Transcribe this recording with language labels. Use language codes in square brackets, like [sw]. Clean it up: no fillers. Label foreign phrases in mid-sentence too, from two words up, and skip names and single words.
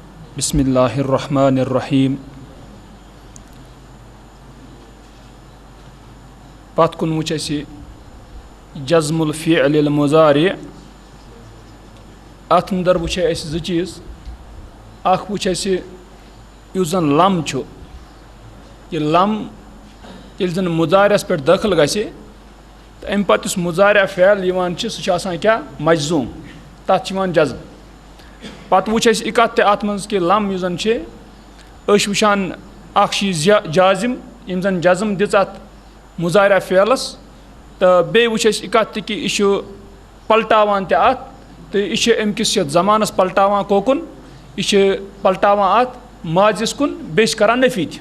[ar] بسم اللہ الرحمن الرحیم. [ks] پتھ کن وچھ اَسہِ [ar] جزم الفعل المضارع. [ks] اتھ اندر وٕچھے اَسہِ زٕ چیٖز. اکھ وٕچھ اَسہِ یُس زن لم چھُ، یہِ لم ییٚلہِ زن مضارعس پٮ۪ٹھ دٲخل گژھِ تہٕ اَمہِ پتہٕ یُس مضارع فعل یِوان چھِ سُہ چھُ آسان کیٛاہ؟ مجزوٗم. تَتھ چھِ یِوان جزم. پتہٕ وٕچھ اَسہِ یہِ کتھ تہِ اَتھ منٛز کہِ لم یُس زن چھِ أسۍ چھِ وٕچھان اکھ چھِ یہِ جازم یِم زن جزم دِژ اَتھ مضارع فعلس، تہٕ بیٚیہِ وٕچھ اَسہِ یہِ کتھ تہِ کہِ یہِ چھُ پلٹاوان تہِ اَتھ تہٕ یہِ چھِ أمۍ کِس یتھ زمانس پلٹاوان کوکُن، یہِ چھِ پلٹاوان اَتھ ماضِیَس کُن، بیٚیہِ چھِ کران نفی تہِ.